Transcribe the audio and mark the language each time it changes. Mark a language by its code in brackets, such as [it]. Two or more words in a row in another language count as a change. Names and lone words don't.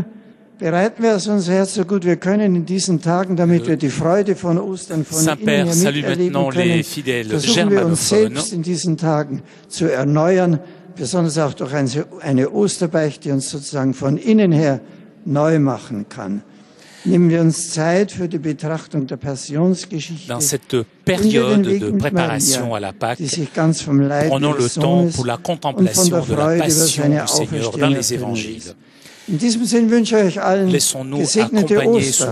[de] Bereiten wir es unser Herz so gut wir können in diesen Tagen, damit wir die Freude von Ostern von innen her miterleben können. Versuchen wir uns selbst in diesen Tagen zu erneuern, besonders auch durch eine Osterbeichte, die uns sozusagen von innen her neu machen kann. Nehmen wir uns Zeit für die Betrachtung der Passionsgeschichte. [fr] Dans cette période de préparation à la Pâque, prenons le temps pour la contemplation de la passion du Seigneur dans les évangiles. [de] In diesem Sinn wünsche ich euch allen gesegnete [fr] accompagner [de] Ostern.